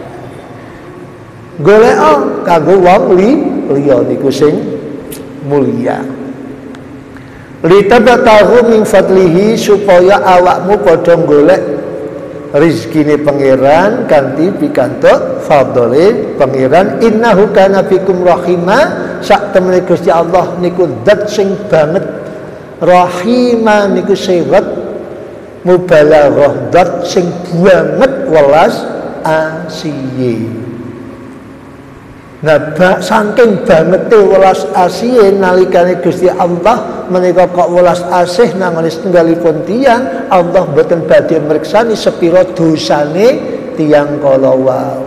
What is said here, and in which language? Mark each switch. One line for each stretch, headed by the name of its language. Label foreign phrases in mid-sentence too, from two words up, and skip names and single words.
Javanese: Golek kanggo wong liya niku sing mulia.
Arabic: لتبتغوا من فضله
Javanese: supaya awakmu padha golek rizkine pangeran kanthi pikantuk fadhole pangeran.
Arabic: إنه كان بكم رحيما,
Javanese: sak temene Gusti Allah niku zat sing banget rahima niku sewet mubalaghah zat sing banget welas asiye. Nah, saking bangete welas asihe nalikane Gusti Allah menika kok welas asih nangone setunggalipun tiyang, Allah boten badhe mriksani sepira dosane tiyang kala wau.